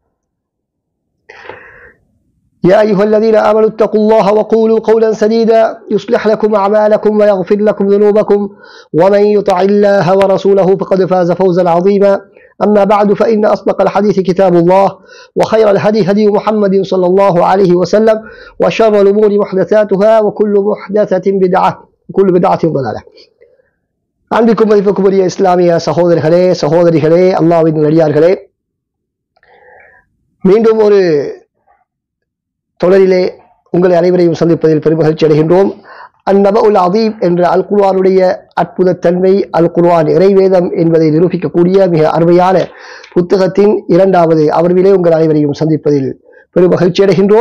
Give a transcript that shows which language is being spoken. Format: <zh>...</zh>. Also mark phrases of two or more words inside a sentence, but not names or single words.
<ar>يا أيها الذين آمنوا اتقوا الله وقولوا قولا سديدا يصلح لكم أعمالكم ويغفر لكم ذنوبكم، ومن يطع الله ورسوله فقد فاز فوزا عظيما. أما بعد، فإن أصدق الحديث كتاب الله، وخير الهدي هدي محمد صلى الله عليه وسلم، وشر الأمور محدثاتها، وكل محدثة بدعة وكل بدعة ضلالة.</ar> <ta>அன்பிற்கும் மதிப்புக்குரிய இஸ்லாமிய சகோதரர்களே சகோதரிகளே, அல்லாஹ்வின் நல்லடியார்களே, மீண்டும் ஒரு தொடரிலே உங்களை அனைவரையும் சந்திப்பதில் பெருமகிழ்ச்சி அடைகின்றோம். அந்நபஉல் அதீம் என்ற அல் குர்ஆனுடைய அற்புத தன்மை, அல் குர்ஆன் இறைவேதம் என்பதை நிரூபிக்கக்கூடிய மிக அருமையான புத்தகத்தின் இரண்டாவது அமர்விலே உங்கள் அனைவரையும் சந்திப்பதில் பெருமகிழ்ச்சி அடைகின்றோம்.</ta>